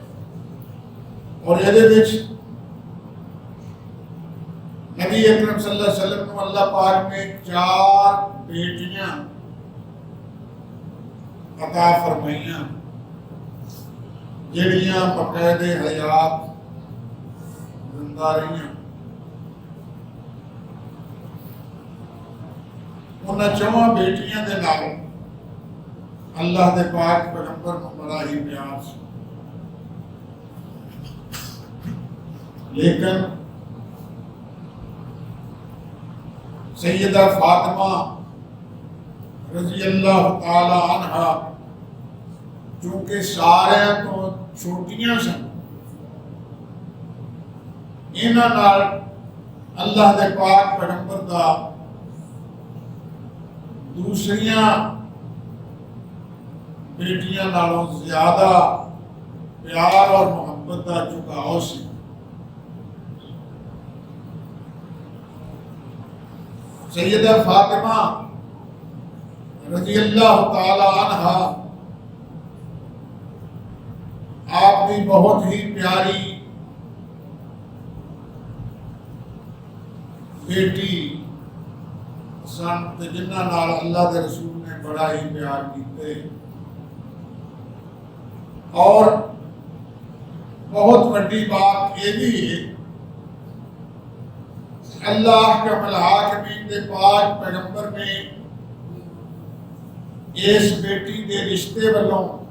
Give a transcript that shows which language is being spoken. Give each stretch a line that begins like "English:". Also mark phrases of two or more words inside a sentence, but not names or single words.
Punjabi: اور یہ نبی اکرم
Arabic: صلی اللہ علیہ وسلم
Punjabi: کو اللہ پاک نے 4 بیٹیاں عطا فرمائیاں جڑیاں بقید حیات زندہ رہیاں۔ انہاں 4 بیٹیاں دے نال اللہ دے پاک پیغمبر کو بڑا ہی پیار سی، لیکن سیدہ فاطمہ
Arabic: رضی اللہ تعالی عنہا
Punjabi: چونکہ سارے تو چھوٹیاں سن، انہاں نال اللہ دے پاک پیغمبر دا دوسریاں بیٹیاں نالوں زیادہ پیار اور محبت کا جھکاؤ سی۔
Urdu: سیدہ فاطمہ
Arabic: رضی اللہ تعالی عنہا
Urdu: آپ کی بہت ہی پیاری
Punjabi: بیٹی سن جنہاں نال اللہ دے رسول نے بڑا ہی پیار کیتے،
Urdu: اور بہت بڑی بات یہ بھی ہے اللہ کے الحاکمین کے پاک پیغمبر نے اس بیٹی کے رشتے والوں